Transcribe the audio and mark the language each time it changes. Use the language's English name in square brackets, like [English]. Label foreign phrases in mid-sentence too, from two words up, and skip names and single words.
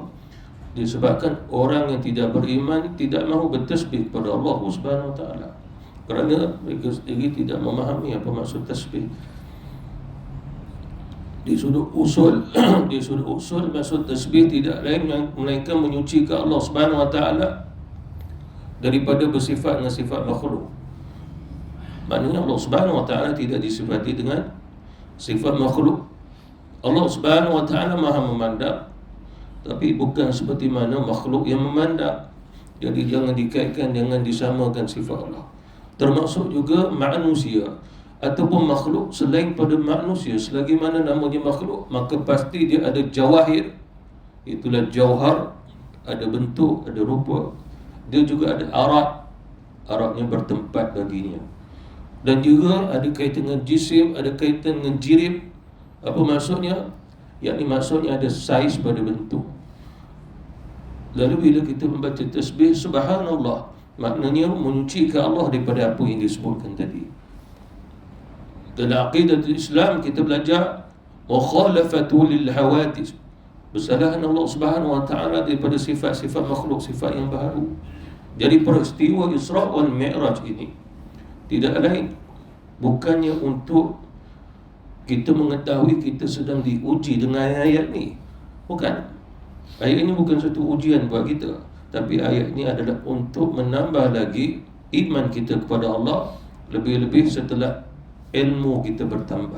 [Malay] Disebabkan orang yang tidak beriman tidak mahu bertasbih kepada Allah [Arabic] سبحانه وتعالى, [Malay] kerana mereka sendiri tidak memahami apa maksud tasbih. Di sudut usul di sudut usul maksud tasbih tidak lain melainkan menyucikan Allah [Arabic] سبحانه وتعالى [Malay] daripada bersifat dengan sifat makhluk. Maknanya Allah [Arabic] سبحانه وتعالى [Malay] tidak disifati dengan sifat makhluk. Allah [Arabic] سبحانه وتعالى [Malay] Maha memandang, tapi bukan seperti mana makhluk yang memandang. Jadi jangan dikaitkan, jangan disamakan sifat Allah. Termasuk juga manusia ataupun makhluk selain pada manusia, selagi mana namanya makhluk, maka pasti dia ada jawahir. Itulah jauhar, ada bentuk, ada rupa. Dia juga ada arat, aratnya bertempat baginya. Dan juga ada kaitan dengan jisim, ada kaitan dengan jirib. Apa maksudnya? Yakni maksudnya ada saiz pada bentuk. Lalu bila kita membaca tasbih subhanallah, maknanya menyucikan Allah daripada apa yang disebutkan tadi. Dalam aqidah Islam kita belajar [Arabic] مخالفته للحوادث, [Malay] bersalahan Allah [Arabic] سبحانه وتعالى [Malay] daripada sifat-sifat makhluk, sifat yang baru. Jadi peristiwa Isra wal Mi'raj ini tidak lain bukannya untuk kita mengetahui kita sedang diuji dengan ayat ni. Bukan. Ayat ini bukan satu ujian buat kita, tapi ayat ini adalah untuk menambah lagi iman kita kepada Allah, lebih-lebih setelah ilmu kita bertambah.